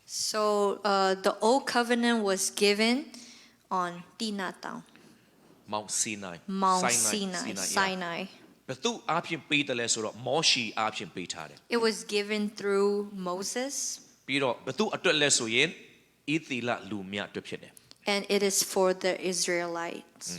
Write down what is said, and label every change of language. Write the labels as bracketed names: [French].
[English] So the old covenant was given on Tinatang, Mount Sinai Mount Sinai. [Burmese] ဘယ်သူအားဖြင့်ပေးတယ်လဲဆိုတော့မောရှီအားဖြင့်ပေးထားတယ် [English] It was given through Moses [Burmese] ပြီးတော့ဘယ်သူအတွက်လဲဆိုရင်ဣသီလလူမြတ်အတွက်ဖြစ်တယ် [English] and it is for the Israelites.